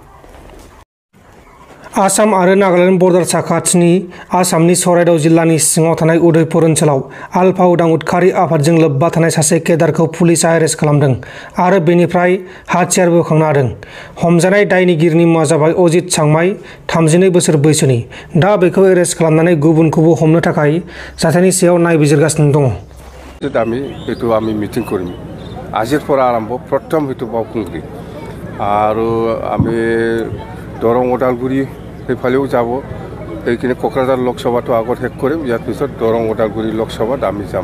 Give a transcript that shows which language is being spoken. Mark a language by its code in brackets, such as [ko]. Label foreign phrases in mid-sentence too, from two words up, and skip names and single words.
[brx] आसाम आरो नागालेण्ड बर्डार साखाथिनि आसामनि चराइदेउ जिल्लानि सिङाव थानाय उदयपुर ओनसोलाव आलफा उदां उदखारि आफादजों लोब्बा थानाय सासे केडारखौ पुलिसआ एरेस्ट खालामदों आरो बेनिफ्राय हाथियारबो बोखांनो हादों। हमजानाय दायनिगिरिनि मुङा जाबाय अजित चांमाइ 32 बोसोर बैसोनि। दा बेखौ एरेस्ट खालामनानै गुबुनखौबो हमनो थाखाय जाथायनि सायाव नायबिजिरगासिनो दङ। [as] আমি মিটিং কৰিম আজিৰ পৰা আৰম্ভ প্ৰথম হেতু বাউকুংগ্ৰী আৰু আমি দৰং ওদালগুৰি সেইফালেও যাব। সেইখিনি কোকৰাঝাৰ লোকসভাটো আগত শেষ কৰিম, ইয়াৰ পিছত দৰং ওদালগুৰি লোকসভাত আমি যাম।